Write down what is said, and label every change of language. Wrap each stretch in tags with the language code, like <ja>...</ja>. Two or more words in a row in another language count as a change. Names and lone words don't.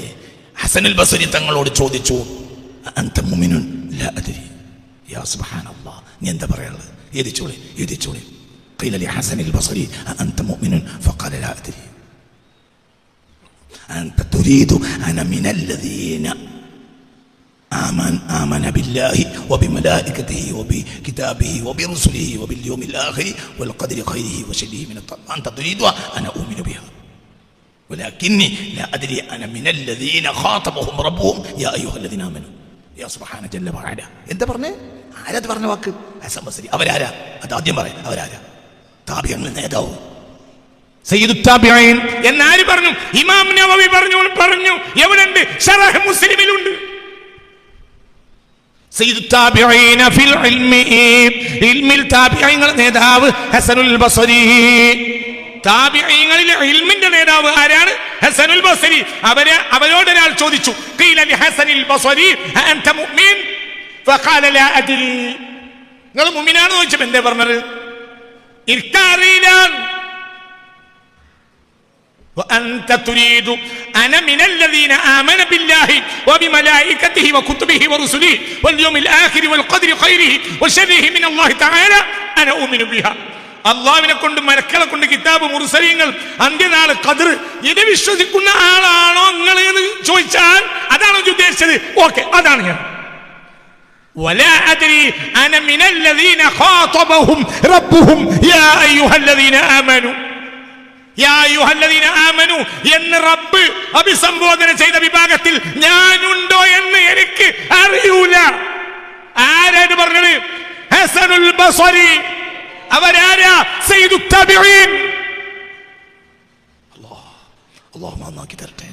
<ml>ഹസനുൽ ബസ്രി തങ്ങളോട് ചോദിച്ചു,</ml> <ar>أنت مؤمن? لا أدري. يا سبحان الله,</ar> <ml>നീ എന്താ പറയാനുള്ളത്?</ml> <ar>എഴുതിച്ചോളി. قيل للحسن البصري أنت مؤمن? فقال لا أدري. أنت تريد أنا من الذين آمن بالله وبملائكته وبكتابه وبرسله وباليوم الآخر والقدر خيره وشره من الله. أنت تريد أنا أؤمن بها ولكني لا أدري أنا من الذين خاطبهم ربهم يا أيها الذين آمنوا. يا سبحانه جل وعلا. أنت برني</ar> <ml>ആരാ പറഞ്ഞ വാക്ക്? ഹസൻ ബസ്രി. അവരാരാ? അത് ആദ്യം പറയാം. അവരാരാ? താബിഈങ്ങളുടെ നേതാവ്</ml> <ar>سيد التابعين</ar> <ml>എന്നാര് പറഞ്ഞു? ഇമാം നവവി പറഞ്ഞു. എവിടെയുണ്ട്? ശറഹ് മുസ്ലിമിലുണ്ട്.</ml> <ar>سيد التابعين في العلم,</ar> <ml>ഇൽമിൽ താബിഈങ്ങളുടെ നേതാവ് ഹസനുൽ ബസ്രി. താബിഈങ്ങളിൽ ഇൽമിന്റെ നേതാവ് ആരാണ്? ഹസനുൽ ബസ്രി. അവരോട് ഒരാൾ ചോദിച്ചു,</ml> <ar>قيل للحسن البصري أنت مؤمن? فقال لا أدري.</ar> <ml>നിങ്ങൾ മുഅ്മിനാണോ ചോദിച്ചപ്പോൾ എന്താ പറഞ്ഞത്? ഇർക്കാറിയില്ല.</ml> <ar>وأنت تريد أنا من الذين آمن بالله وبملائكته وكتبه ورسله واليوم الآخر والقدر خيره وشره من الله تعالى أنا أؤمن بها.</ar> <ml>അള്ളാഹുവിനെ കൊണ്ട് മലക്കളെ കൊണ്ട് കിതാബ് മുർസലീങ്ങൾ അന്ത്യനാൾ ഖദർ ഇത് വിശ്വസിക്കുന്ന ആളാണോ നിങ്ങൾ എന്ന് ചോദിച്ചാൽ അതാണോ ഉദ്ദേശിച്ചത്? ഓക്കെ, അതാണ് ഞാൻ.</ml> <ar>ولا أدري أنا من الذين خاطبهم ربهم يا أيها الذين آمنوا. يا أيها الذين آمنوا</ar> <ml>എന്ന് റബ്ബ് റബ്ബ് അഭിസംബോധന ചെയ്ത വിഭാഗത്തിൽ ഞാനുണ്ടോ എന്ന് എനിക്ക് അറിയൂല. ആരാണ് പറഞ്ഞത്? ഹസനുൽ ബസ്രി. അവരാരാ?</ml> <ar>سيد التابعين.</ar> <ml>അല്ലാഹു നന്നാക്കി തരട്ടെ.</ml>